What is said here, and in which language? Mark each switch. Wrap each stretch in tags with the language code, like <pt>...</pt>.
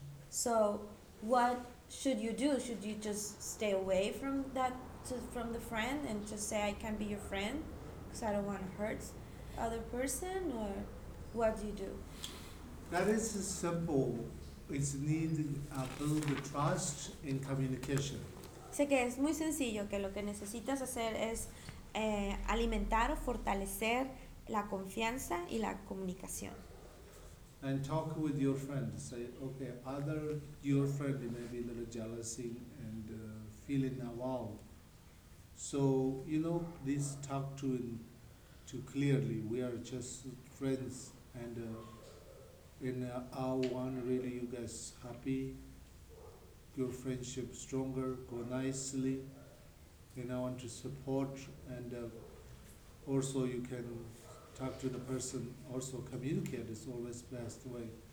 <en>So what should you do? Should you just stay away from that, from the friend, and just say, I can't be your friend because I don't want to hurt other person? Or what do you do? That is simple. It's need to build the trust in communication.</en> <es>Sé que es muy sencillo, que lo que necesitas hacer es alimentar o fortalecer la confianza y la comunicación.</es> <en>And talk with your friend. Say, okay, your friend may be a little jealousy and feeling a wow. So, you know, this talk to clearly, we are just friends, and I want really you guys happy, your friendship stronger, go nicely, and I want to support, and also you can talk to the person, also communicate, it's always best way.</en>